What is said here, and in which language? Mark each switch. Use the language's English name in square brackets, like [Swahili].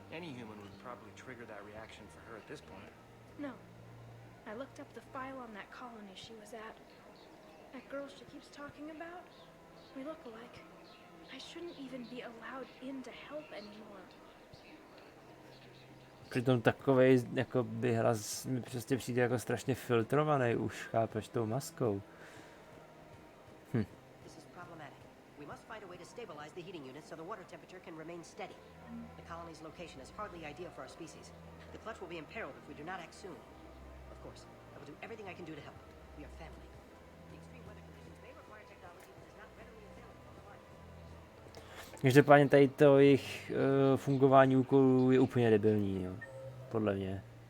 [English] Any human would probably trigger that reaction for her at this point. No. I looked up the file on that colony she was at. That girl she keeps talking about? We look alike. I shouldn't even be allowed in to help anymore. [Czech] Přitom takovej jako by hlas mi prostě přijde jako strašně filtrovaný už, chápeš, tou maskou. [English] This is problematic. We must find a way to stabilize the heating unit so the water temperature can remain steady. The colony's location is hardly ideal for our species. The clutch will be imperiled if we do not act soon. Of course, I will do everything I can do to help. We are family. The extreme weather conditions may require technology that is not readily available on the line. [Czech] Každopádně tady to jejich fungování úkolů je úplně debilní, jo. Podle mě.